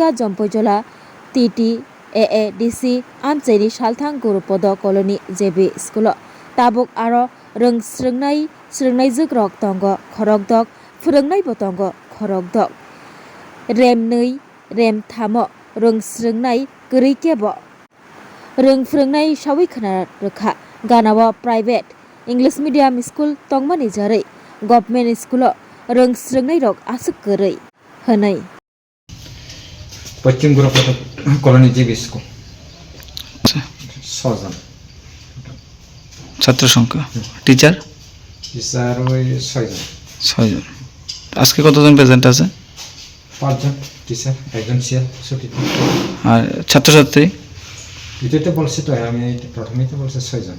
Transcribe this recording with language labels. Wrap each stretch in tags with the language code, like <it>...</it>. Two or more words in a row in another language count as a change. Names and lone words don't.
<trp>जम्पयजला टीटी AADC आमचेरी सालथां गुरुपद कॉलोनी जेबी स्कूल ताबुक आरो रोंस्रोंनाय जोग्रक दंग खरकदक फोरोंनायबो दंग खरकदक रेम 2 रेम 3 रोंस्रोंनाय गोरैकेबो फोरोंनाय सावै खोना रोखा गानावा</trp> <en>private English medium school</en> <trp>तंगमानि जारै</trp> <en>government school</en> <trp>रोंस्रोंनाय रक आसुक गोरै हनै</trp> <bn>पश्चिम गुरुपद कॉलोनी जेबी स्कूल ছজন ছাত্র সংখ্যা টিচার ওই ছয়জন আজকে কতজন প্রেজেন্ট আছে 5 জন টিচার একজন সিএল ছুটিতে আর ছাত্রছাত্রী ভিডিওতে বলছি তো আমি প্রথমেই তো বলছি 6 জন</bn>